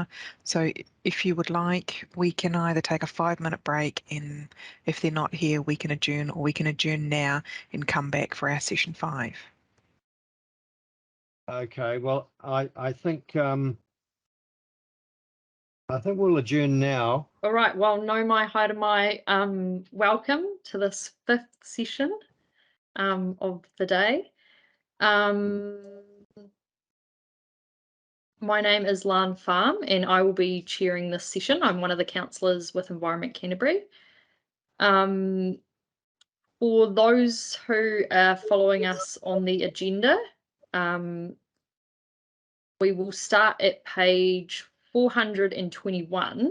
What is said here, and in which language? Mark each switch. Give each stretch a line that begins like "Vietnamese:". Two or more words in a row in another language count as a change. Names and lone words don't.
English: So if you would like, we can either take a 5-minute break, and if they're not here, we can adjourn, or we can adjourn now and come back for our session 5. Okay. Well, I think we'll adjourn now. All right, well,
Māori: no mai haere mai,
English: welcome to this 5th session of the day. My name is Lan Farm, and I will be chairing this session. I'm one of the councillors with Environment Canterbury. For those who are following us on the agenda, we will start at page 421.